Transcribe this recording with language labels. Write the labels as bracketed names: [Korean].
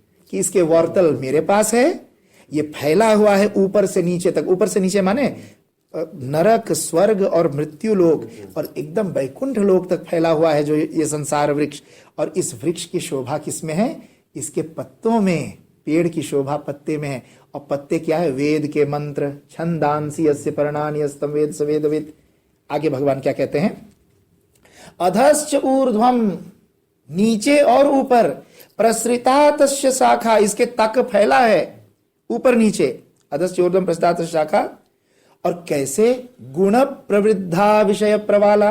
[Hindi] कि इसके वर्तल मेरे पास है, ये फैला हुआ है ऊपर से नीचे तक। ऊपर से नीचे माने नरक, स्वर्ग और मृत्यु लोक, और एकदम वैकुंठ लोक तक फैला हुआ है जो ये संसार वृक्ष। और इस वृक्ष की शोभा किसमें है? इसके पत्तों में। पेड़ की शोभा पत्ते में है। और पत्ते क्या है? वेद के मंत्र। [Sanskrit] छंदांसि यस्य पर्णानि यस्तम वेद स वेदविद। [Hindi] आगे भगवान क्या कहते हैं? [Sanskrit] अधश्च ऊर्ध्वम, [Hindi] नीचे और ऊपर, [Sanskrit] प्रसृता तस्य शाखा, [Hindi] इसके तक फैला है, ऊपर नीचे। [Sanskrit] अधश्च ऊर्ध्वम प्रसृता तस्य शाखा। [Hindi] और कैसे? [Sanskrit] गुण प्रवृद्धा विषय प्रवाला।